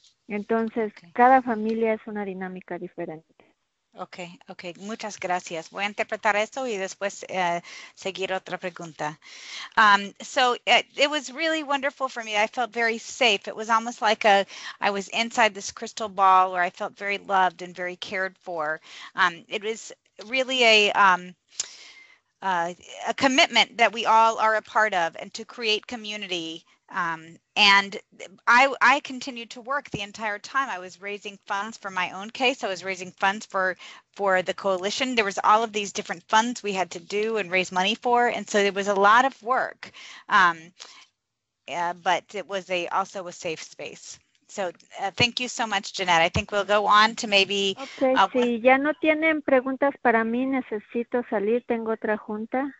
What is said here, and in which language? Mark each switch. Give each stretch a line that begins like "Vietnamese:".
Spanish: Entonces, cada familia es una dinámica diferente. Okay, muchas gracias. Voy a interpretar esto y después seguir otra pregunta.
English: So it was really wonderful for me. I felt very safe. It was almost like I was inside this crystal ball where I felt very loved and very cared for. It was really a commitment that we all are a part of, and to create community. And I continued to work the entire time. I was raising funds for my own case. I was raising funds for the coalition. There was all of these different funds we had to do and raise money for, and so it was a lot of work. But it was also a safe space. So thank you so much, Jeanette. I think we'll go on to maybe...
Spanish: Okay, si ya no tienen preguntas para mí, necesito salir, tengo otra junta.